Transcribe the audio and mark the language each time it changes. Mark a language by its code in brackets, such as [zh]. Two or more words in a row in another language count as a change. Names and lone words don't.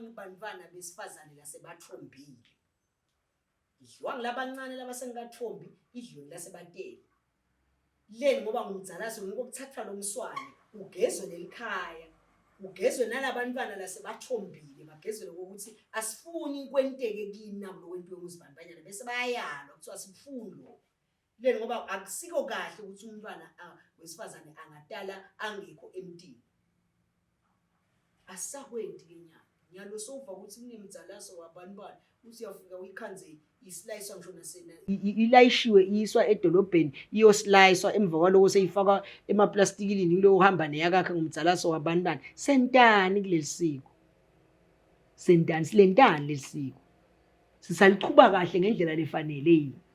[ss] ngibantwana besifazane lasebathombile idliwa ngilabancane labasengathombi idliwe lasebateni leni ngoba ngumdzalaso ngikuthatha lo mswane ugezwe lelikhaya ugezwe nalabantwana lasebathombile bagezwe ukuthi asifuni kwenteke kini nabo lokwento yomuzibandanyana bese bayayalwa kuthiwa asifuni lo leni ngoba akusiko kahle ukuthi umntwana wesifazane angadala angekho emntini asakwendi nyalo sofa ukuthi kunemdzalaso wabantwana uthi uyafika uyikhanze islice ngisho nasena ilayishiwe iyiswa edolobheni iyoslicewa emva kwaloko seyifaka emaplastikini ngilo uhamba neyakakhe ngumdzalaso wabantwana sentani kulelisiko sentani silentani lesiko sisaliqhuba kahle ngendlela lefanele yini.